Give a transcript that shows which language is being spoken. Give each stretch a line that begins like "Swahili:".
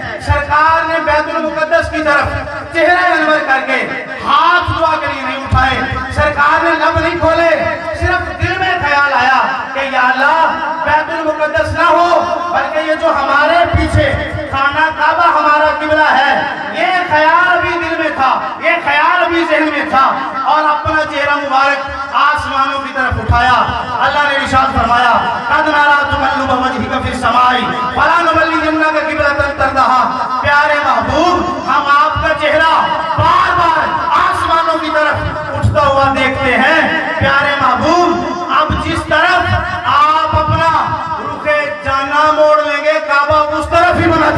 Urdu: سرکار نے بیت المقدس کی طرف چہرہ انور کر کے ہاتھ دعا کے لیے نہیں اٹھائے، سرکار نے لب نہیں کھولے، صرف دل میں خیال آیا کہ یا اللہ بیت المقدس نہ ہو بلکہ یہ جو ہمارے پیچھے خانہ کعبہ ہمارا قبلہ ہے، یہ خیال بھی دل میں تھا، یہ خیال بھی ذہن میں تھا، اور اپنا چہرہ مبارک آسمانوں کی طرف اٹھایا. اللہ نے ارشاد فرمایا
Arabic: قد نرى تقلب وجهك في السماء فلنولينك قبلة ترضاها.
Urdu: پیارے محبوب، ہم آپ کا چہرہ بار بار آسمانوں کی طرف اٹھتا ہوا دیکھتے ہیں. پیارے محبوب، اب جس طرف آپ اپنا رخ جانا موڑ لیں گے کعبہ اس طرف ہی